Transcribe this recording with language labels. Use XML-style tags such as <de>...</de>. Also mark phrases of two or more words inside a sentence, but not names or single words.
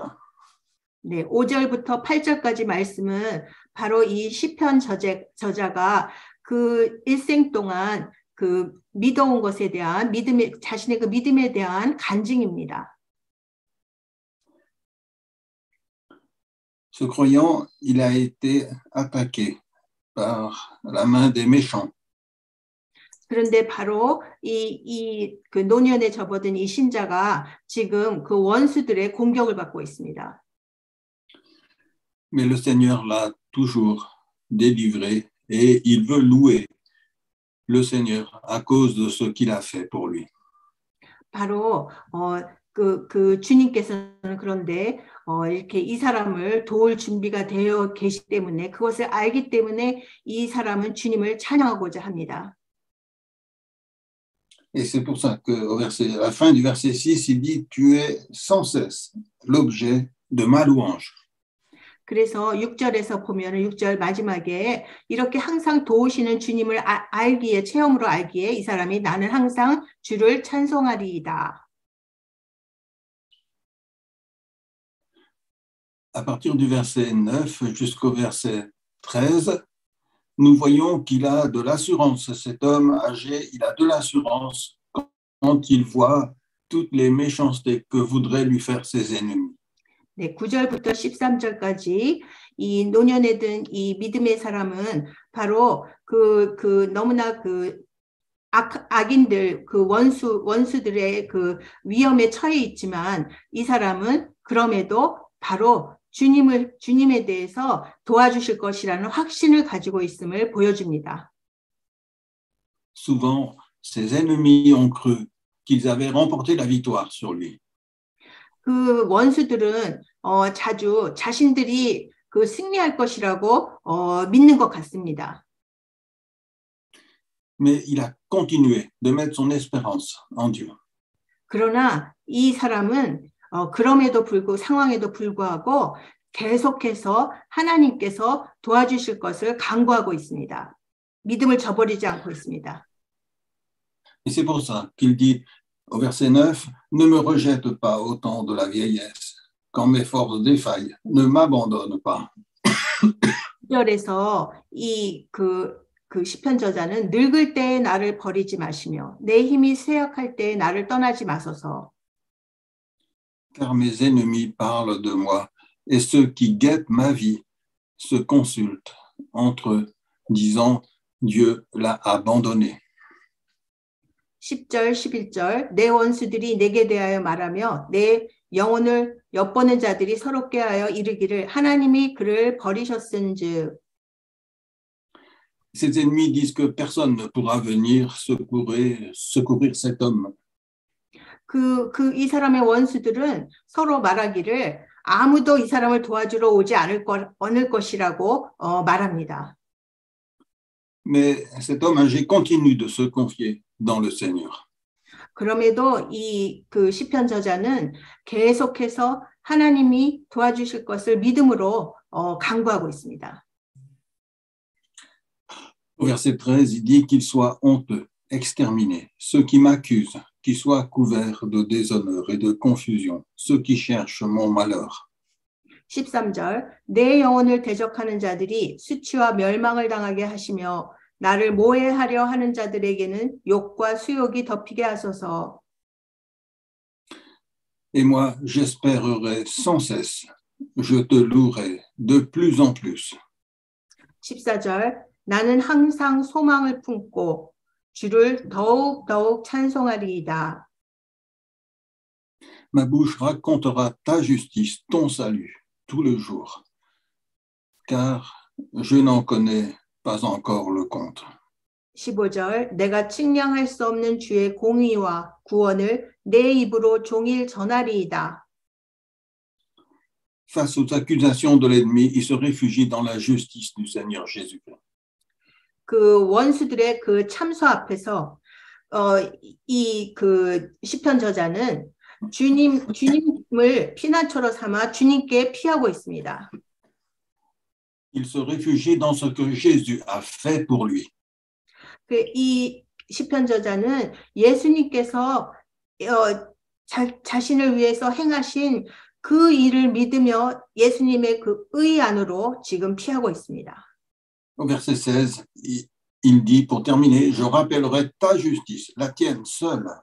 <ko>네, 5절부터 8절까지 말씀은 바로 이 시편 저자가 그 일생 동안 그 믿어온 것에 대한 자신의 그 믿음에 대한 간증입니다.</ko> <fr>Ce croyant, il a été attaqué par la main des méchants.</fr> <ko>그런데 바로 그 노년에 접어든 이 신자가 지금 그 원수들의 공격을 받고 있습니다.</ko> <fr>Mais le Seigneur l'a toujours délivré et il veut louer le Seigneur à cause de ce qu'il a fait pour lui.</fr> <ko>바로 그 주님께서는 그런데 이렇게 이 사람을 도울 준비가 되어 계시기 때문에 그것을 알기 때문에 이 사람은 주님을 찬양하고자 합니다.</ko> <fr>Et c'est pour ça à la fin du verset 6, il dit, tu es sans cesse l'objet de ma louange.</fr> <ko>그래서 6절에서 보면은 6절 마지막에 이렇게 항상 도우시는 주님을 알기에 체험으로 알기에 이 사람이 나는 항상 주를 찬송하리이다.</ko> <fr>À partir du verset 9 jusqu'au verset 13, nous voyons qu'il a de l'assurance. Cet homme âgé, il a de l'assurance quand il voit toutes les méchancetés que voudraient lui faire ses ennemis.</fr> <ko>네, 9절부터 13절까지 이 노년에 든 이 믿음의 사람은 바로 그 너무나 그 악인들 그 원수들의 그 위험에 처해 있지만 이 사람은 그럼에도 바로 주님에 대해서 도와주실 것이라는 확신을 가지고 있음을 보여줍니다.</ko> <fr>Souvent, ses ennemis ont cru qu'ils avaient remporté la victoire sur lui.</fr> <ko>그 원수들은 자주 자신들이 그 승리할 것이라고 믿는 것 같습니다.</ko> <fr>Mais il a continué de mettre son espérance en Dieu.</fr> <ko>그러나 이 사람은 그럼에도 불구하고 상황에도 불구하고 계속해서 하나님께서 도와주실 것을 간구하고 있습니다. 믿음을 저버리지 않고 있습니다.</ko> <fr>Et c'est pour ça qu'il dit au verset 9, ne me rejette pas au temps de la vieillesse, quand mes forces défaillent, ne m'abandonne pas.</fr> <ko>2절에서 그 시편 저자는 늙을 때에 나를 버리지 마시며 내 힘이 쇠약할 때에 나를 떠나지 마소서.</ko> <fr>Car mes ennemis parlent de moi, et ceux qui guettent ma vie se consultent entre eux, disant, Dieu l'a abandonné.</fr> <ko>10절, 11절 내 원수들이 내게 대하여 말하며 내 영혼을 엿보는 자들이 서로 꾀하여 이르기를 하나님이 그를 버리셨은즉.</ko> <fr>Ses ennemis disent que personne ne pourra venir secourir cet homme.</fr> <ko>이 사람의 원수들은 서로 말하기를 아무도 이 사람을 도와주러 오지 않을 것이라고 말합니다.</ko> <fr>Mais cet homme âgé continue de se confier dans le Seigneur.</fr> <ko>그럼에도 그 시편 저자는 계속해서 하나님이 도와주실 것을 믿음으로 간구하고 있습니다.</ko> <fr>Au verset 13, il dit qu'il soit honteux, exterminé, ceux qui m'accusent, qu'ils soient couverts de déshonneur et de confusion, ceux qui cherchent mon malheur.</fr> <ko>13절 내 영혼을 대적하는 자들이 수치와 멸망을 당하게 하시며 나를 모해하려 하는 자들에게는 욕과 수욕이 덮이게 하소서.</ko> <fr>Et moi, j'espérerai sans cesse, je te louerai de plus en plus.</fr> <ko>14절 나는 항상 소망을 품고 주를 더욱 찬송하리이다.</ko> <fr>Ma bouche racontera ta justice, ton salut, tout le jour, car je n'en connais pas encore le compte.</fr> <ko>15절 내가 측량할 수 없는 주의 공의와 구원을 내 입으로 종일 전하리이다.</ko> <fr>Face aux accusations de l'ennemi, il se réfugie dans la justice du Seigneur Jésus-Christ.</fr> <ko>그 원수들의 그 참소 앞에서 그 시편 저자는 주님을 피난처로 삼아 주님께 피하고 있습니다.</ko> <fr>Il se réfugie dans ce que Jésus a fait pour lui.</fr> <ko>이 시편 저자는 예수님께서 자신을 위해서 행하신 그 일을 믿으며 예수님의 그 의 안으로 지금 피하고 있습니다.</ko> <fr>Au verset 16, il dit, pour terminer, je rappellerai ta justice, la tienne seule.</fr>